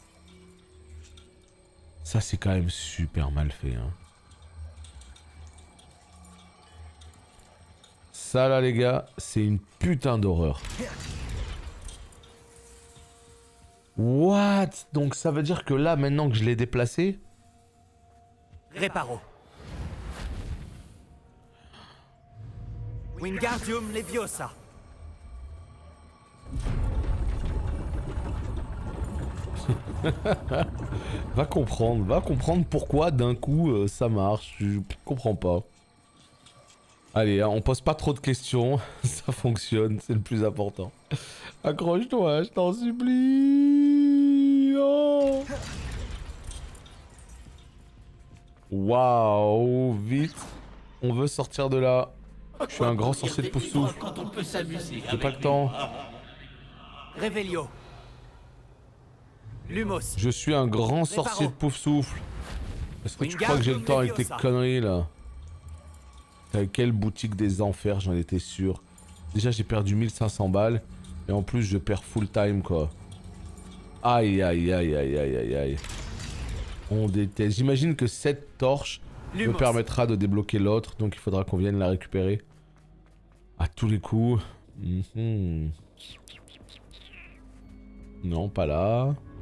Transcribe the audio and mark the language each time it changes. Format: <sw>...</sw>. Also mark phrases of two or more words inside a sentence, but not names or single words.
<fr>Ça, c'est quand même super mal fait, hein. Ça, là, les gars, c'est une putain d'horreur. What? Donc ça veut dire que là, maintenant que je l'ai déplacé... Réparo. Wingardium Leviosa. va comprendre pourquoi d'un coup ça marche, je comprends pas. Allez, hein, on pose pas trop de questions, ça fonctionne, c'est le plus important. Accroche-toi, je t'en supplie. Oh. Waouh, vite, on veut sortir de là. Je suis un grand sorcier de pouf-souffle. J'ai pas le temps. Revelio. Lumos. Je suis un grand sorcier de pouf-souffle. Est-ce que tu crois que j'ai le temps avec tes conneries là? Avec quelle boutique des enfers, j'en étais sûr. Déjà j'ai perdu 1500 balles. Et en plus je perds</fr> <en>full time</en> <fr>quoi. Aïe aïe aïe aïe aïe aïe aïe. On déteste. J'imagine que cette torche me permettra de débloquer l'autre. Donc il faudra qu'on vienne la récupérer. À tous les coups. Non, pas là.</fr>